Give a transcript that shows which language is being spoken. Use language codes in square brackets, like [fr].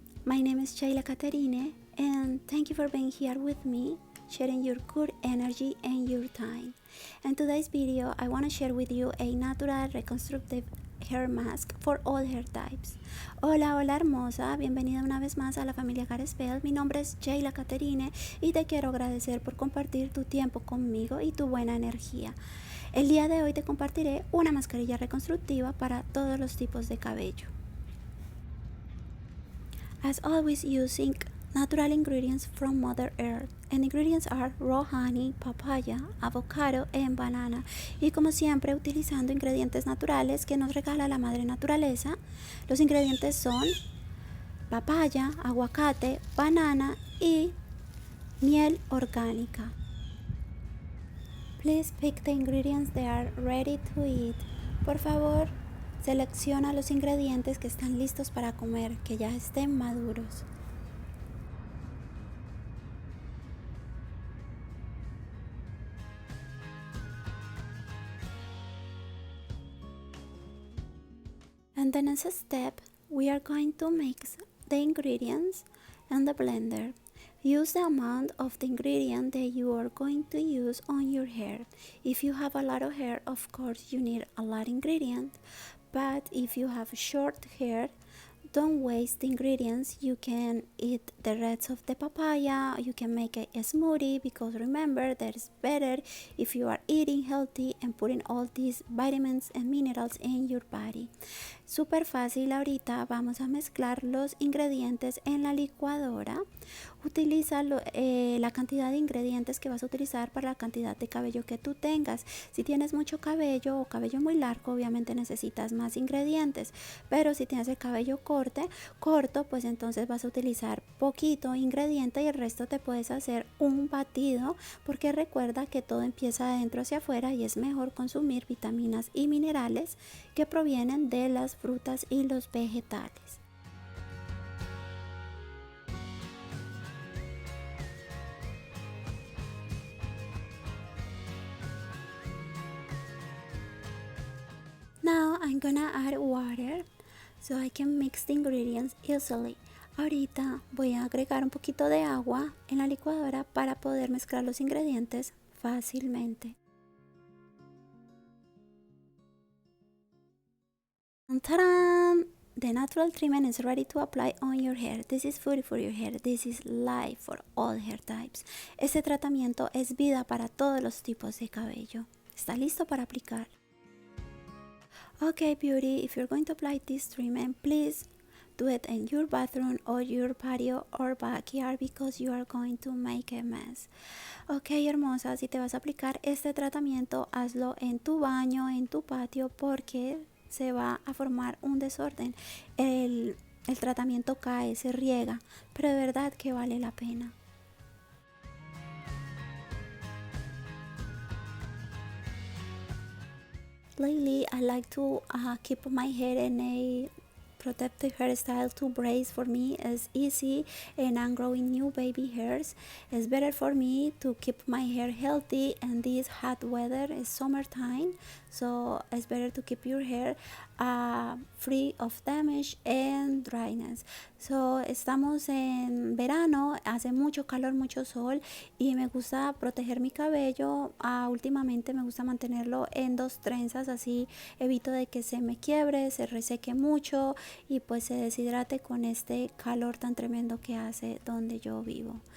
[en] My name is Sheila Caterine and thank you for being here with me, sharing your good energy and your time. In today's video, I want to share with you a natural reconstructive hair mask for all hair types. [es] Hola, hola hermosa, bienvenida una vez más a la familia Goddess Bell. Mi nombre es Sheila Caterine y te quiero agradecer por compartir tu tiempo conmigo y tu buena energía. El día de hoy te compartiré una mascarilla reconstructiva para todos los tipos de cabello. [en] As always, using natural ingredients from Mother Earth. And ingredients are raw honey, papaya, avocado and banana. [es] Y como siempre, utilizando ingredientes naturales que nos regala la madre naturaleza. Los ingredientes son papaya, aguacate, banana y miel orgánica. [en] Please pick the ingredients that are ready to eat. [es] Por favor, selecciona los ingredientes que están listos para comer, que ya estén maduros. [en] And the next step, we are going to mix the ingredients in the blender. Use the amount of the ingredient that you are going to use on your hair. If you have a lot of hair, of course you need a lot of ingredient. But if you have short hair, don't waste the ingredients. You can eat the rest of the papaya. You can make a smoothie, because remember that it's better if you are eating healthy and putting all these vitamins and minerals in your body. [es] Súper fácil. Ahorita vamos a mezclar los ingredientes en la licuadora. Utiliza la cantidad de ingredientes que vas a utilizar para la cantidad de cabello que tú tengas. Si tienes mucho cabello o cabello muy largo, obviamente necesitas más ingredientes, pero si tienes el cabello corto, pues entonces vas a utilizar poquito ingrediente y el resto te puedes hacer un batido, porque recuerda que todo empieza de adentro hacia afuera y es mejor consumir vitaminas y minerales que provienen de las frutas y los vegetales. [en] Now I'm gonna add water so I can mix the ingredients easily. [es] Ahorita voy a agregar un poquito de agua en la licuadora para poder mezclar los ingredientes fácilmente. ¡Tarán! [en] The natural treatment is ready to apply on your hair. This is food for your hair. This is life for all hair types. [es] Este tratamiento es vida para todos los tipos de cabello. ¿Está listo para aplicar? [en] Okay, beauty, if you're going to apply this treatment, please do it in your bathroom or your patio or backyard, because you are going to make a mess. [es] Ok, hermosa, si te vas a aplicar este tratamiento, hazlo en tu baño, en tu patio, porque se va a formar un desorden. El tratamiento cae, se riega, pero de verdad que vale la pena. [en] Lately, I like to keep my hair in a protective hairstyle. To brace for me is easy, and I'm growing new baby hairs. It's better for me to keep my hair healthy, and this hot weather is summertime, so it's better to keep your hair free of damage and dryness. [es] So estamos en verano, hace mucho calor, mucho sol, y me gusta proteger mi cabello. Últimamente me gusta mantenerlo en 2 trenzas, así evito de que se me quiebre, se reseque mucho y pues se deshidrate con este calor tan tremendo que hace donde yo vivo.